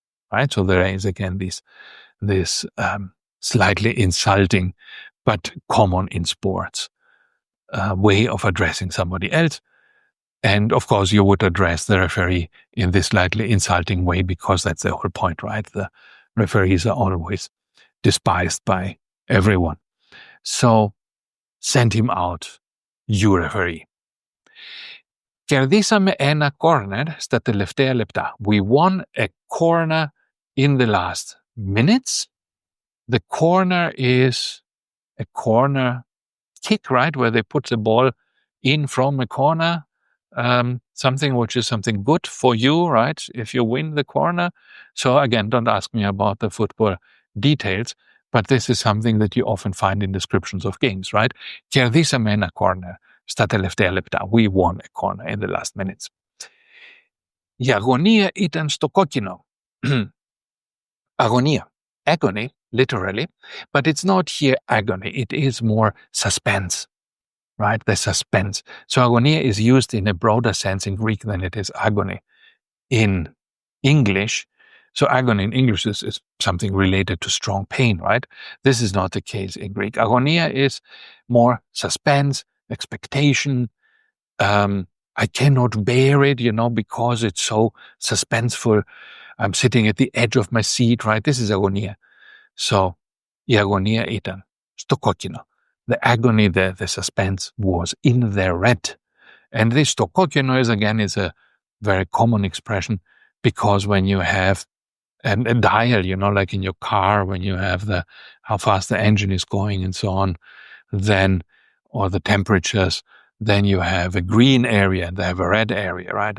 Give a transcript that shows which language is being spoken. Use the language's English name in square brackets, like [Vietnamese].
[English] Right, so there is again this slightly insulting but common in sports way of addressing somebody else. And of course, you would address the referee in this slightly insulting way, because that's the whole point, right? The referees are always despised by everyone. So send him out, you referee. [Greek] Κερδίσαμε ένα corner στα τελευταία λεπτά. [English] We won a corner in the last minutes. The corner is a corner kick, right? Where they put the ball in from a corner. Something which is something good for you, right? If you win the corner. So again, don't ask me about the football details, but this is something that you often find in descriptions of games, right? [Greek] Κερδίσαμε ένα corner στα τελευταία λεπτά. [English] We won a corner in the last minutes. [Greek] Η αγωνία ήταν στο κόκκινο. Αγωνία. [English] Agony, literally, but it's not here agony. It is more suspense, right? The suspense. So agonia is used in a broader sense in Greek than it is agony in English. So agony in English is something related to strong pain, right? This is not the case in Greek. Agonia is more suspense, expectation. I cannot bear it, because it's so suspenseful. I'm sitting at the edge of my seat, right? This is agonia. [Greek] So, η αγωνία ήταν στο κόκκινο. [English] The agony, the suspense was in the red. And this [Greek] στο κόκκινο [English] is a very common expression, because when you have a dial, like in your car, when you have how fast the engine is going and so on, then, or the temperatures, then you have a green area and they have a red area, right?